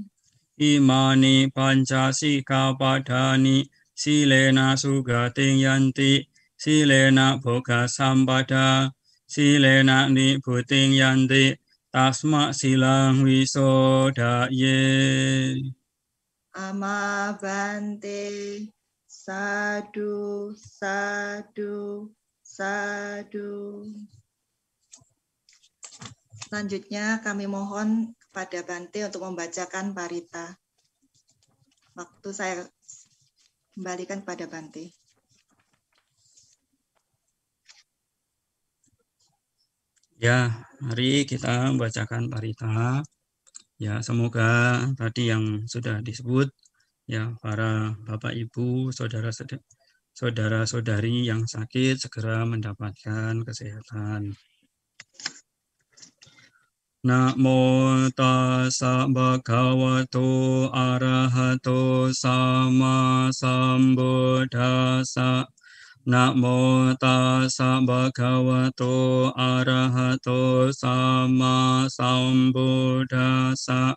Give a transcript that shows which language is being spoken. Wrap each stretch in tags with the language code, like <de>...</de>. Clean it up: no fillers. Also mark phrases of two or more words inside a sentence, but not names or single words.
<pi>Imani pancasikapadani silena sugating yanti silena bhoga sampada silena nibbutiing yanti tasma silang wisodaye. Amabante. Sadu, sadu, sadu.</pi> <id>Selanjutnya kami mohon kepada Bante untuk membacakan parita. Waktu saya kembalikan kepada Bante. Ya, mari kita membacakan parita. Ya, semoga tadi yang sudah disebut, ya para Bapak Ibu, saudara-saudari yang sakit segera mendapatkan kesehatan.</id> <pi>Namo tassa bhagavato arahato sama sambuddhassa. Namo tassa bhagavato arahato sama sambuddhassa.</pi>